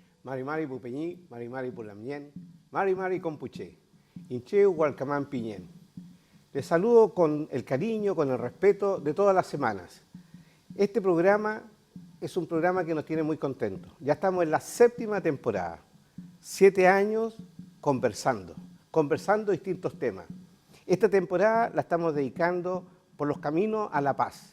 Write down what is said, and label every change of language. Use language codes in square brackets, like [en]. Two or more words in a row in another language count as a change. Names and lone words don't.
[arn] Mari Mari Pupeñí, Mari Mari Pulamñén, Mari Mari Compuché, Incheu Hualcamán Piñén. [es] Les saludo con el cariño, con el respeto de todas las semanas. Este programa es un programa que nos tiene muy contentos. Ya estamos en la 7ª temporada, 7 años conversando distintos temas. Esta temporada la estamos dedicando por los caminos a la paz.